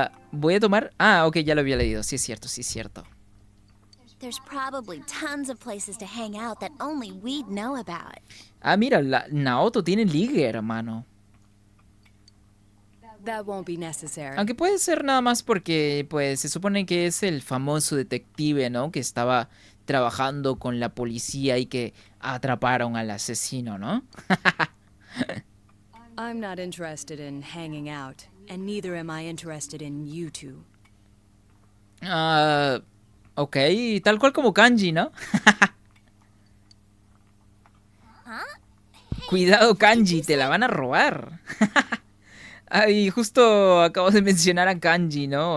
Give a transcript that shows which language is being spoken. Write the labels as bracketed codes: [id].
[es] Voy a tomar... ok, ya lo había leído. Sí es cierto, sí es cierto. [en] There's probably tons of places to hang out that only we'd know about. [es] Mira, Naoto tiene ligue, hermano. [en] That won't be necessary. [es] Aunque puede ser nada más porque, pues, se supone que es el famoso detective, ¿no? Que estaba trabajando con la policía y que atraparon al asesino, ¿no? [en] I'm not interested in hanging out, and neither am I interested in you two. [es] Ok, tal cual como Kanji, ¿no? Cuidado, Kanji, te la van a robar. Y justo acabo de mencionar a Kanji, ¿no?